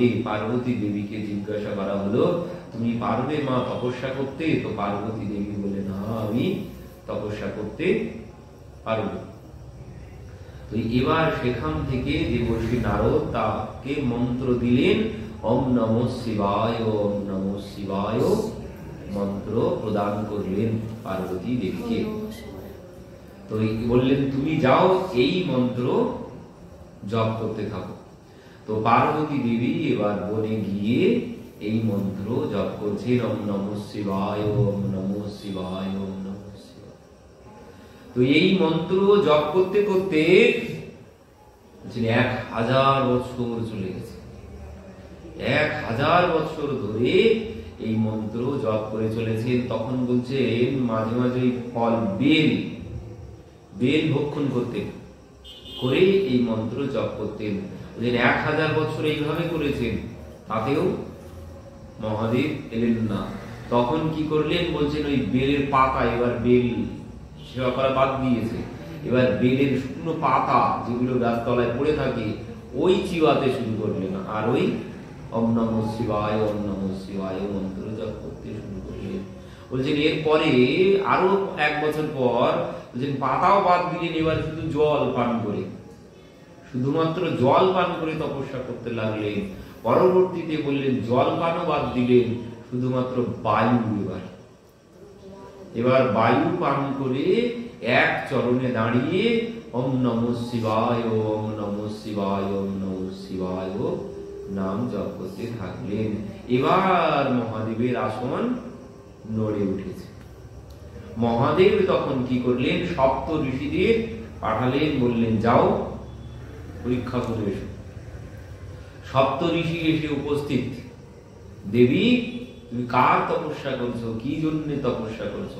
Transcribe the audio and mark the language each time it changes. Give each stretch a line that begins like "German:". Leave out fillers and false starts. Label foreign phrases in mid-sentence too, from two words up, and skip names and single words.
Bangla: পার্বতী দেবীকে জিজ্ঞাসা করা হলো তুমি পারবে মা তপস্যা করতে? তো পার্বতী দেবী বলেন হ্যাঁ আমি তপস্যা করতে পারব। তো এবার সেখান থেকে দেবর্ষি নারদ তাকে মন্ত্র দিলেন,
Sanskrit: ওম নমঃ শিবায়, ওম নমঃ শিবায়
Bangla: মন্ত্র প্রদান করলেন পার্বতী দেবীকে। তো বললেন তুমি যাও এই মন্ত্র জপ করতে থাকো। তো পার্বতী দেবী এবার বনে গিয়ে এই মন্ত্র জপ করছেন,
Sanskrit: ওম নমঃ শিবায়, ওম নমঃ শিবায়, ওম নমঃ শিবায়।
Bangla: তো এই মন্ত্র জপ করতে করতে 1000 বছর চলে গেছে। 1000 বছর ধরে এই মন্ত্র জপ করে চলেছেন। তখন বলছেন মাঝে মাঝে ফল বেল ভক্ষণ করতেন, করে এই মন্ত্র জপ করতেন। 1000 বছর এইভাবে করেছেন, তাতেও মহাদেব এলেন না। তখন কি করলেন বলছেন, ওই বেলের পাতা, এবার বেল সেবা করা বাদ দিয়েছে, এবার বেলের শুকনো পাতা যেগুলো গাছতলায় পড়ে থাকে ওই চিবাতে শুরু করলেন, আর ওই
Sanskrit: ওম নমঃ শিবায়, ওম নমঃ শিবায়
Bangla: মন্ত্র জপ করতে শুরু করলেন। বলছেন এরপরে আরো 1 বছর পর বলছেন পাতাও বাদ দিলেন, এবার শুধু জল পান করে, শুধুমাত্র জল পান করে তপস্যা করতে লাগলেন। পরবর্তীতে বললেন জল পানও বাদ দিলেন, শুধুমাত্র বায়ু, এবার বায়ু পান করে এক চরণে দাঁড়িয়ে
Sanskrit: ওম নমঃ শিবায়, ওম নমঃ শিবায়, ওম নমঃ শিবায়
Bangla: নাম জপ করতে থাকলেন। এবার মহাদেবের আসন নড়ে উঠেছে। মহাদেব তখন কি করলেন, সপ্ত ঋষিদের পাঠালেন, বললেন যাও পরীক্ষা করে এসো। সপ্ত ঋষি এসে উপস্থিত, দেবী তুমি কার তপস্যা করছো, কি জন্য তপস্যা করছো?